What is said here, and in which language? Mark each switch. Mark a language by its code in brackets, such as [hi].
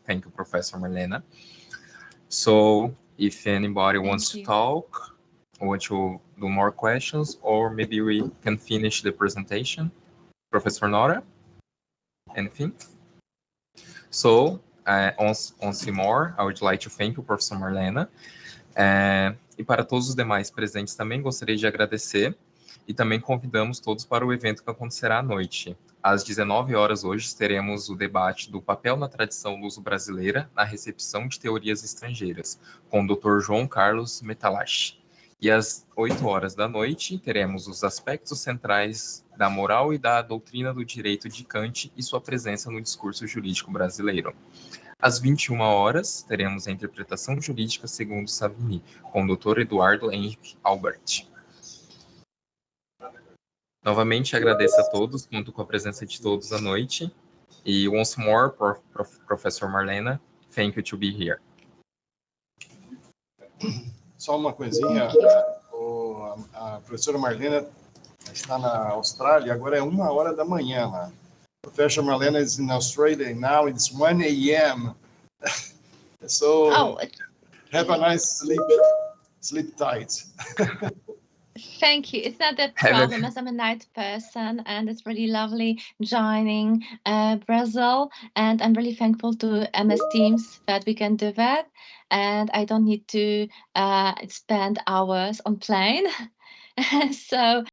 [en] Thank you, Professor Marlena. So if anybody wants to talk, or want to do more questions, or maybe we can finish the presentation. Professor Nora, anything? So, once more, I would like to thank you, Professor Marlena. [pt] E para todos os demais presentes também gostaria de agradecer, e também convidamos todos para o evento que acontecerá à noite. Às 19 horas hoje teremos o debate do papel na tradição luso-brasileira na recepção de teorias estrangeiras, com o Dr. João Carlos Metalache. E às 8 horas da noite, teremos os aspectos centrais da moral e da doutrina do direito de Kant e sua presença no discurso jurídico brasileiro. Às 21 horas, teremos a interpretação jurídica segundo Savigny, com o Dr. Eduardo Henrique Albert. Novamente, agradeço a todos, conto com a presença de todos à noite. [en] E once more, Professor Marlena, thank you to be here. [pt] Só uma coisinha, a professora Marlena está na Austrália, agora é 1h da manhã lá. [en] Professor Marlena is in Australia now, it's 1 a.m. So have a nice sleep tight. Thank you. It's not a problem, as I'm a night person, and it's really lovely joining Brazil, and I'm really thankful to MS Teams that we can do that, and I don't need to spend hours on plane. So